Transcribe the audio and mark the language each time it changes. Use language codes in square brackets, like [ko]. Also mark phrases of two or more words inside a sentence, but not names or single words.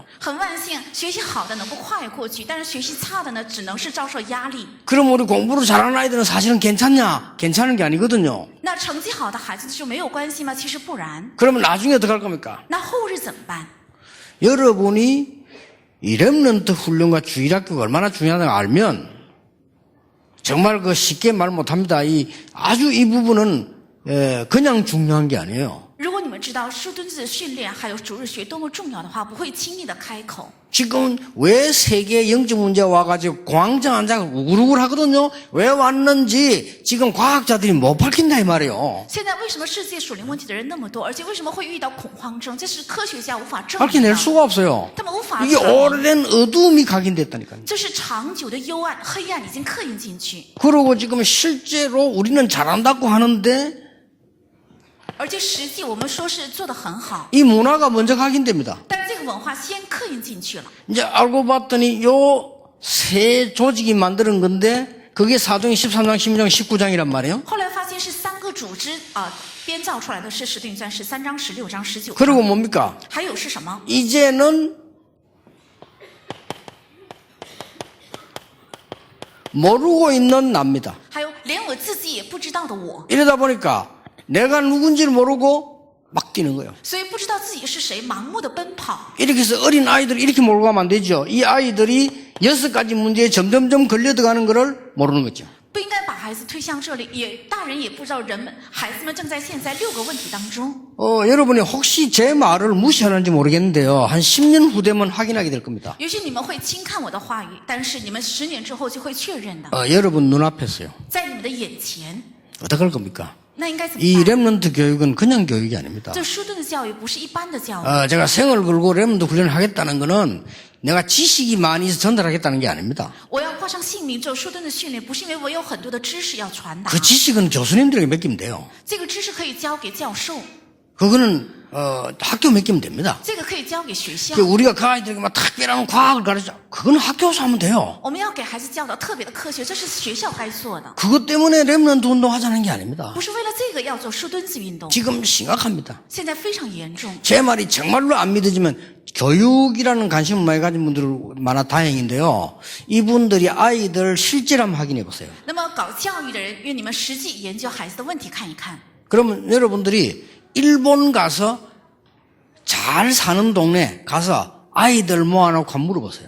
[zh] 很万幸，学习好的能够跨越过去，但是学习差的呢，只能是遭受压力。 [ko] 그럼 우리 공부를 잘하는 아이들은 사실은 괜찮냐? 괜찮은 게 아니거든요. [zh] 那成绩好的孩子就没有关系吗？其实不然。 [ko] 그러면 나중에 어떻게 할 겁니까? [zh] 那后日怎么办？ [ko] 여러분이 이 렘넌트 훈련과 주일학교가 얼마나 중요하다고 알면 정말 그 쉽게 말 못합니다. 아주 이 부분은 그냥 중요한 게 아니에요. [zh] 如果你们知道树墩子训练还有主日学多么重要的话，不会轻易的开口。 [ko] 지금 왜 세계 영적 문제 와가지고 광장 앉아서 우글우글 하거든요. 왜 왔는지 지금 과학자들이 못 밝힌다 이 말이에요. [zh] 现在为什么世界属灵问题的人那么多，而且为什么会遇到恐慌症？这是科学家无法证明 [ko] 밝혀낼 [zh] 的。 [ko] 수가 없어요. [zh] 他们无法 [ko] 이게 [zh] 证明， [ko] 오래된 어두움이 각인됐다니까요. [zh] 这是长久的幽暗、黑暗已经刻印进去。 [ko] 그리고 지금 실제로 우리는 잘한다고 하는데 [zh] 而且实际我们说是做得很好， [ko] 이 문화가 먼저 각인됩니다. [zh] 但这个文化先刻印进去了。 [ko] 이제 알고 봤더니 요 세 조직이 만드는 건데 그게 사도행 13장, 16장, 19장이란 말이에요. [zh] 后来发现是3个组织编造出来的，是使徒行传13章、16章、19 [ko] 그리고 [zh] 章。 [ko] 뭡니까? [zh] 还有是什么？ [ko] 이제는 모르고 있는 납니다. [zh] 还有连我自己也不知道的我， [ko] 이러다 보니까 내가 누군지를 모르고 막 뛰는 거예요. [zh] 所以不知道自己是谁，盲目的奔跑。 [ko] 이렇게 해서 어린 아이들을 이렇게 몰고 가면 안 되죠. 이 아이들이 6가지 문제에 점점점 걸려 들어가는 것을 모르는 거죠. [zh] 不应该把孩子推向这里，大人也不知道孩子们正在陷在6个问题当中。 [ko] 여러분이 혹시 제 말을 무시하는지 모르겠는데요. 한 10년 후 되면 확인하게 될 겁니다. [zh] 也许你们会轻看我的话语，但是你们10年之后就会确认的， [ko] 여러분 눈앞에서요. [zh] 在你们的眼前。 [ko] 어떻게 할 겁니까? [zh] 那应该怎么 [ko] 이 [zh] 办？ [ko] 랩런트 교육은 그냥 교육이 아닙니다. [zh] 这书顿的教育不是一般的教育。 [ko] 제가 생을 걸고 랩런트 훈련을 하겠다는 거는 내가 지식이 많이 있어 전달하겠다는 게 아닙니다. [zh] 我要挂上姓名做书顿的训练，不是因为我有很多的知识要传达， [ko] 그 지식은 교수님들에게 맡기면 돼요. [zh] 这个知识可以交给教授， [ko] 그거는 학교 맡기면 됩니다. [zh] 这个可以交给学校。 [ko] 우리가 그 아이들에게 막 특별한 과학을 가르쳐, 그거는 학교에서 하면 돼요. [zh] 我们要给孩子教导特别的科学，这是学校该做的， [ko] 그것 때문에 랩런트 운동하자는 게 아닙니다. [zh] 不是为了这个要做书墩子运动。 [ko] 지금 심각합니다. [zh] 现在非常严重。 [ko] 제 말이 정말로 안 믿어지면 교육이라는 관심을 많이 가진 분들 많아 다행인데요. 이분들이 아이들 실제를 한번 확인해 보세요. [zh] 那么搞教育的人，愿你们实际研究孩子的问题看一看。 [ko] 그러면 여러분들이 일본 가서 잘 사는 동네 가서 아이들 모아놓고 한번 물어보세요.